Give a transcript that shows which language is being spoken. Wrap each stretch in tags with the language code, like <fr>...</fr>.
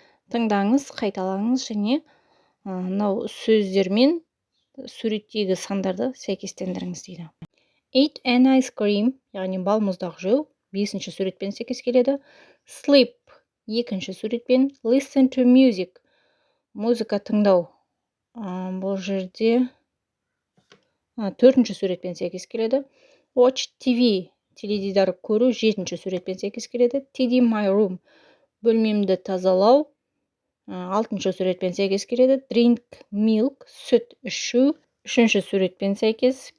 <kk>Тыңдаңыз, қайталаңыз және мынау сөздер мен суреттегі сандарды сәйкестендіріңіз дейді.</kk> <en>Eat an ice cream,</en> <kk>яғни балмұздақ жеу, 5-ші суретпен сәйкес келеді.</kk> <en>Sleep,</en> <kk>2-ші суретпен.</kk> <en>Listen to music,</en> <kk>музыка тыңдау. Бұл жерде 4-ші суретпен сәйкес келеді.</kk> <en>Watch TV,</en> <kk>теледидар көру, 7-ші суретпен сәйкес келеді.</kk> <en>Tidy my room,</en> <kk>бөлмемді тазалау, 6-ші суретпен сәйкес келеді.</kk> <en>Drink milk,</en> <kk>сүт ішу, 3-ші суретпен сәйкес.</kk>